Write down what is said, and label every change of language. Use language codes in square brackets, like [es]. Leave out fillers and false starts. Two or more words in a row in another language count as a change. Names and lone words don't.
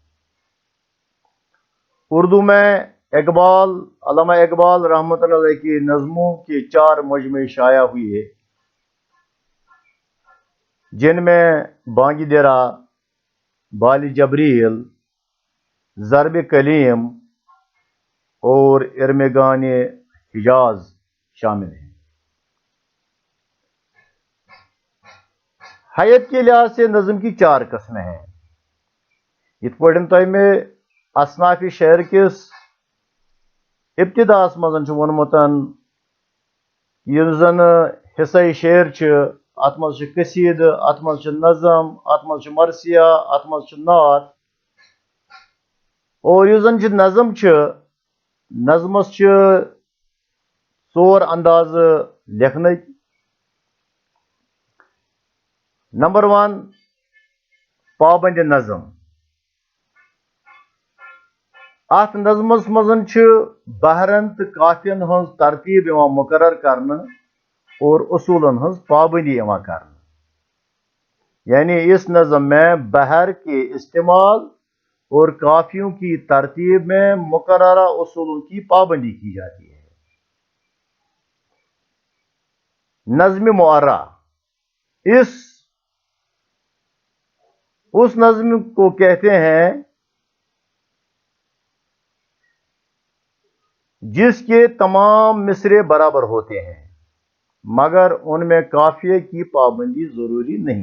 [ur] اردو میں علامہ اقبال رحمۃ اللہ علیہ کی نظموں کے 4 مجموعے شائع ہوئے، جن میں بانگی درا، بال جبریل، ضرب کلیم اور ارمغان حجاز شامل ہیں۔ حیت کے لحاظ سے نظم کی 4 قسمیں ہیں۔ [ks] ات پٲٹھۍ تۄہہِ میں اصناف شعر کس ابتداس مزن وونمتن یُس زن حصہ شعر ات مز قصید ات مز نظم ات مز مرثیہ ات مز نعت اور یُس زن نظم نظمس ژور انداز لیکھنٕکۍ نمبر 1 پابند نظم ات نظمس مزن بہرن تو قافین ہز ترتیب مقرر کرنے اور اصولن ہز پابندی کرنے [ur] یعنی اس نظم میں بہر کے استعمال اور قافیوں کی ترتیب میں مقررہ اصولوں کی پابندی کی جاتی ہے. نظم معرہ اس نظم کو کہتے ہیں جس کے تمام مصرے برابر ہوتے ہیں مگر ان میں قافیے کی پابندی ضروری نہیں.